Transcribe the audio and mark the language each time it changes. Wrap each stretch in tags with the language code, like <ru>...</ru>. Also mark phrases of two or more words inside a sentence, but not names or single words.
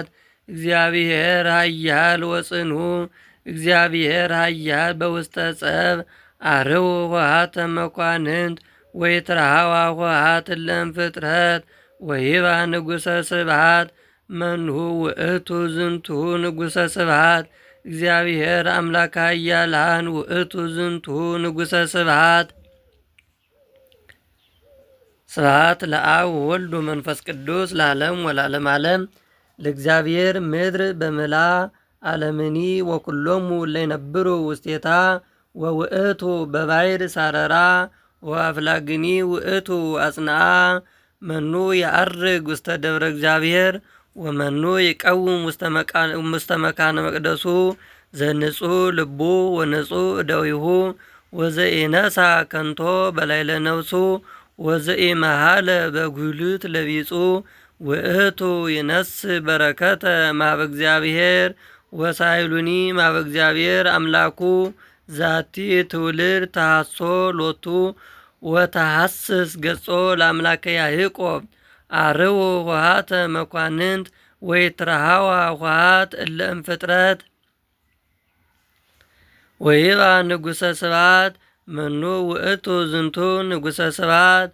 <gez>እግዚአብሔር ኃያል ወጽኑዕ እግዚአብሔር ኃያል በውስተ ጸብ። አርኅዉ ኆኃተ መኳንንት ወኢትረኃዋ ኆኃት እለ እምፍጥረት ወይባ ንጉሠ ስብሐት። መኑ ውእቱ ዝንቱ ንጉሠ ስብሐት? እግዚአብሔር አምላከ ኃያላን ውእቱ ዝንቱ ንጉሠ ስብሐት። ስብሐት ለአብ ወወልድ ወመንፈስ ቅዱስ ለዓለም ወለዓለመ ዓለም። ለእግዚአብሔር ምድር በምልዓ ዓለምኒ ወኩሎሙ እለ ይነብሩ ውስቴታ ወውእቱ በባሕር ሳረራ ወአፍላግኒ ውእቱ አጽንዓ። መኑ ያዐርግ ውስተ ደብረ እግዚአብሔር ወመኑ ይቀውም ውስተ መካነ መቅደሱ ዘንጹሕ ልቡ ወንጹሕ እደዊሁ ወዘኢነሣ ከንቶ በላዕለ ነፍሱ ወዘኢመሃለ በጉልት ለቢጹ ውእቱ ይነሥእ በረከተ እምኀበ እግዚአብሔር ወሳይሉኒ እምኀበ እግዚአብሔር አምላኩ ዛቲ ትውልድ ተሐሶ ሎቱ ወተሐስስ ገጾ ለአምላከ ያዕቆብ። አርኅዉ ኆኃተ መኳንንት ወኢትረኃዋ ኆኃት እለ እምፍጥረት ወይባ ንጉሠ ስብሐት። መኑ ውእቱ ዝንቱ ንጉሠ ስብሐት?</gez>